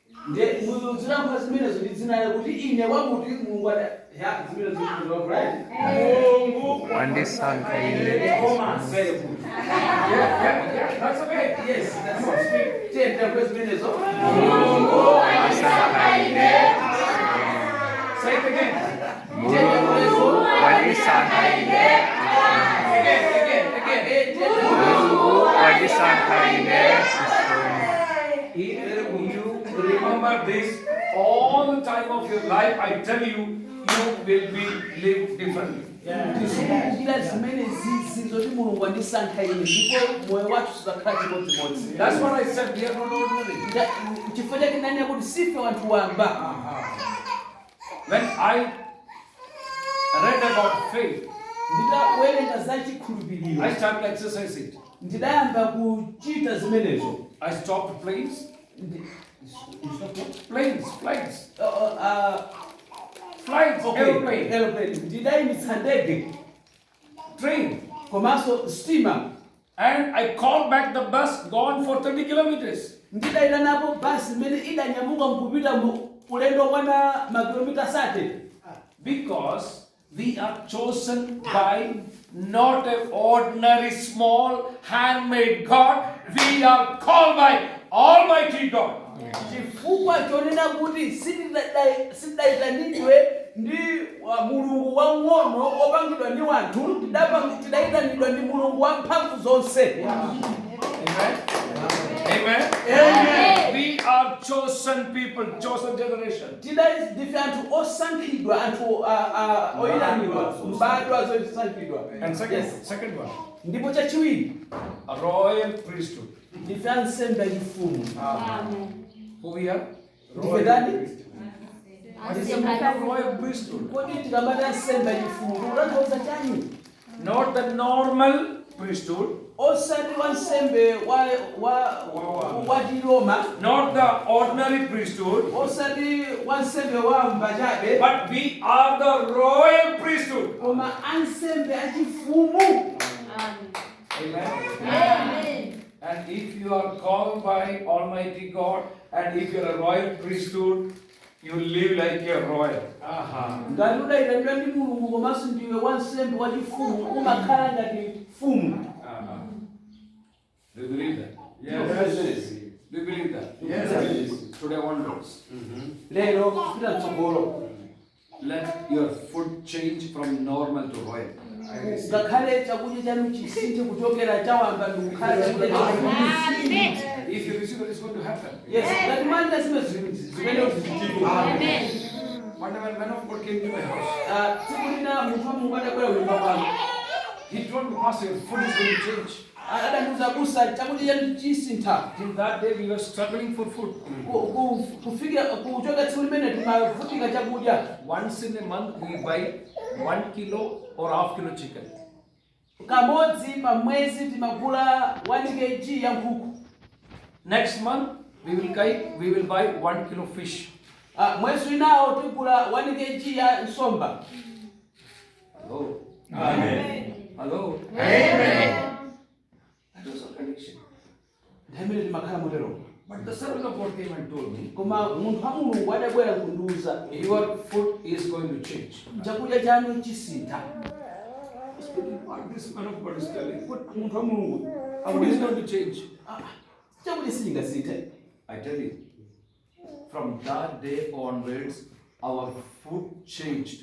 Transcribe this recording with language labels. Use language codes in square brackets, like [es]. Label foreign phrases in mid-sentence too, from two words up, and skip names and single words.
[en] That's okay. Yes, that's what. Say it again. [ny] Mulungu walisankhaile. [en] Again. [ny] Mulungu walisankhaile. [en] If you remember this all the time of your life, I tell you, you will be live differently. [ny] Ndizikumbukira zimene zizi zoti Mulungu andisankhaine ndipo moyo wathu suzakhala chimodzimodzi. [en] That's what I said. We are not ordinary. [ny] Chifukwa chake ndinanena kuti sife wanthu wamba. [en] When I read about faith, [ny] Nditawerenga za chikhulupiriro [en] I started exercising. [ny] ndidayamba kuchita zimenezo. [en] I stopped planes. Flights, airplane, Aeroplane. [ny] Ndidayimitsa ndege [en] train. [ny] komanso steamer. [en] And I called back the bus gone for 30 kilometers. [ny] Ndidayita napo basi imene idanyamuka mkupita ulendo kwana makilomita 30. [en] Because we are chosen by not an ordinary small handmade God. We are called by Almighty God. [ny] Chifukwa chonena kuti sitidayitanidwe ndi mulungu wang'ono opangidwa ndi wanthu, tidayitanidwa ndi mulungu wamphamvu zonse. [en] Amen. Amen. We are chosen people, chosen generation. [ny] Ndife anthu osankhidwa, anthu oyitanidwa, mbadwa zosankhidwa. [en] And second one, [ny] Ndipo chachiwiri, [en] a royal priesthood. [ny] ndife ansembe achifumu. [en] Who we are? [ny] Ndife ndani? [en] Royal priesthood. [ny] Kodi tikamati ansembe achifumu kutanthauza chani? [en] Not the normal priesthood. [ny] Osati wansembe wa Chiroma, [en] Not the ordinary priesthood. [ny] osati wansembe wa mbachabe, [en] But we are the royal priesthood. [ny] koma ansembe achifumu. [en] Amen. And if you are called by Almighty God, and if you are a royal priesthood, you live like a royal. [ny] Ngati udayitanidwa ndi Mulungu komanso ndiwe wansembe wachifumu, umakhala ngati mfumu. [en] Do you believe that? Yes. Do you believe that? Yes. Today onwards, [ny] Lero kupita mtsogolo, [en] let your food change from normal to royal. [ny] ngakhale chakudya chanu chisinthe kuchokera chawamba ndikukhala chakudya chachifumu. [en] If you receive it, it's going to happen. Yes, [ny] ngati manja zimene zichitika. [en] One time, a man of God came to my house. [ny] Tsiku lina munthu wa Mulungu adabwera kunyumba kwanga. [en] He told me, Pastor, your food is going to change. [ny] Adandiuza busa chakudya chanu chisintha. [en] Till that day, we were struggling for food. [ny] Kufika kuchoka tsiku limene timavutika chakudya. [en] Once in a month, we buy 1 kilo or half kilo chicken. [ny] Kamodzi pa mwezi timagula 1 kg ya nkhuku. [en] Next month, we will buy 1 kilo fish. [ny] Mwezi winawo tigula 1 kg ya nsomba. [en] Hello. Amen. Hello. Amen. That was a condition. [ny] Ndamene timakhala motero. [en] But the servant of God came and told me, [ny] Koma munthu wa Mulungu adabwera kundiuza, [en] your food is going to change. [ny] chakudya chanu chisintha. [en] What this man of God is telling? [ny] Munthu wa Mulungu [en] Food is going to change. [ny] chakudya sichingasinthe. [en] I tell you, from that day onwards, our food changed.